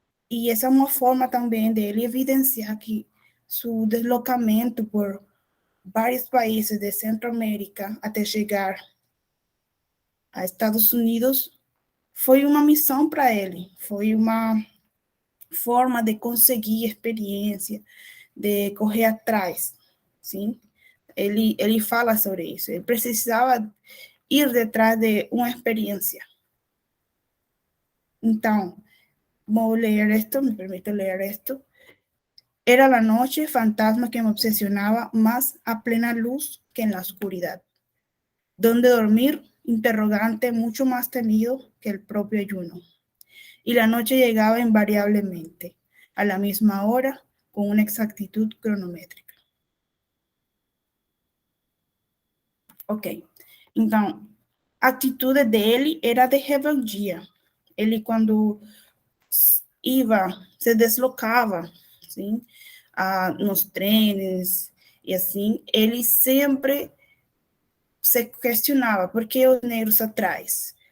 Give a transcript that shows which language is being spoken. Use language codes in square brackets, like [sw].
[pt] E essa é uma forma também dele evidenciar que seu deslocamento por vários países de Centro-América até chegar a Estados Unidos foi uma missão para ele, foi uma forma de conseguir experiência, de correr atrás, sim? Ele fala sobre isso. Ele precisava ir detrás de uma experiência. Então, vou ler [es] esto, me permito leer esto. Era la noche, fantasma que me obsesionaba más a plena luz que en la oscuridad. ¿Dónde dormir? Interrogante mucho más temido que el propio ayuno. Y la noche llegaba invariablemente, a la misma hora, con una exactitud cronométrica. [pt] Ok, então, a atitude dele era de rebeldia. Ele, quando se deslocava, sim, nos trens e assim, ele sempre se questionava: por que os negros atrás?